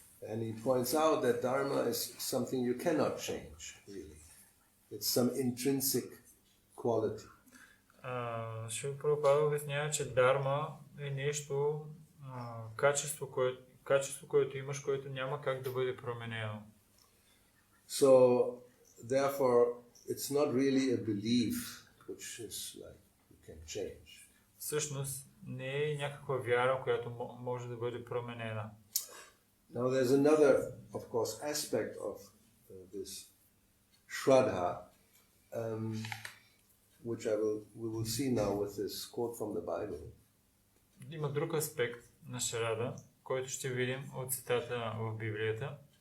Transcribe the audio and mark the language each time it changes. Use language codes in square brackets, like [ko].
[en] And he points out that dharma is something you cannot change, really. It's some intrinsic quality. [bg] Шрила Прабхупада обяснява, че дарма е нещо, качество, което имаш, което няма как да бъде променено. [en] So, therefore, it's not really a belief which is like you can change. [bg] Всъщност не е някаква вяра, която може да бъде променена. [en] Now there's another, of course, aspect of this Shraddha, which we will see now with this quote from the Bible. [bg] Има друг аспект на Шрада, който ще видим от цитата в Библията.